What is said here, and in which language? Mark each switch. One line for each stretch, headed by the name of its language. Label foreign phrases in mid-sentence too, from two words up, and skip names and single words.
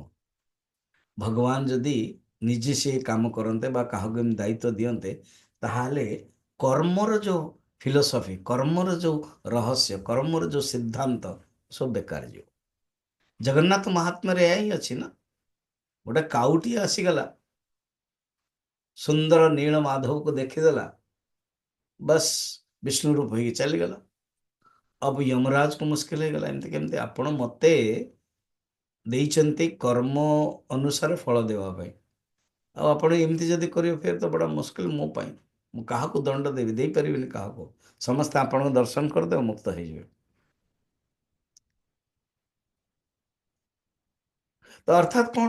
Odia: ଭଗବାନ ଯଦି ନିଜେ ସେ କାମ କରନ୍ତେ ବା କାହାକୁ ଏମିତି ଦାୟିତ୍ୱ ଦିଅନ୍ତେ, ତାହେଲେ କର୍ମର ଯୋଉ ଫିଲୋସଫି, କର୍ମର ଯୋଉ ରହସ୍ୟ, କର୍ମର ଯୋଉ ସିଦ୍ଧାନ୍ତ ସବୁ ବେକାର ଯିବ। ଜଗନ୍ନାଥ ମହାତ୍ମାରେ ଏହା ହିଁ ଅଛି ନା। ଗୋଟେ କାଉଟିଏ ଆସିଗଲା, ସୁନ୍ଦର ନୀଳ ମାଧବକୁ ଦେଖିଦେଲା, ବସ୍ ବିଷ୍ଣୁ ରୂପ ହେଇକି ଚାଲିଗଲା।
Hindi: अब यमराज को मुश्किल
Odia: ହେଇଗଲା, ଏମିତି କେମିତି? ଆପଣ ମତେ ଦେଇଛନ୍ତି କର୍ମ ଅନୁସାରେ ଫଳ ଦେବା ପାଇଁ, ଆଉ ଆପଣ ଏମିତି ଯଦି କରିବେ ଫେର ତ ବଡ଼ ମୁସ୍କିଲ ମୋ ପାଇଁ। ମୁଁ କାହାକୁ ଦଣ୍ଡ ଦେବି? ଦେଇପାରିବିନି କାହାକୁ। ସମସ୍ତେ ଆପଣଙ୍କୁ ଦର୍ଶନ କରିଦେବେ, ମୁକ୍ତ ହେଇଯିବେ। ତ ଅର୍ଥାତ୍ କଣ?